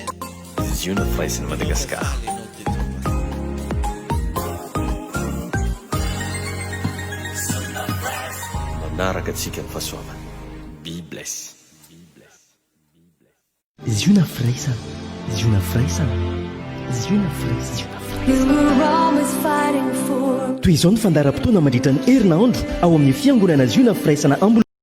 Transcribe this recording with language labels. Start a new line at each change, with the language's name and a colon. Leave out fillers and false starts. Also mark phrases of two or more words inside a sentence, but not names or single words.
Malagasy: Ziona Fraise in Madagascar. Manaraka antsika ny fahasoavana.
English: Be blessed.
Malagasy: Ziona Fraisana, Ziona Fraisana, Ziona Fraisana, Ziona
English: You were always fighting for.
Malagasy: toy izao ny fandaharam-potoana mandritra ny herinandro ao amin'ny fiangonana Ziona Fraisana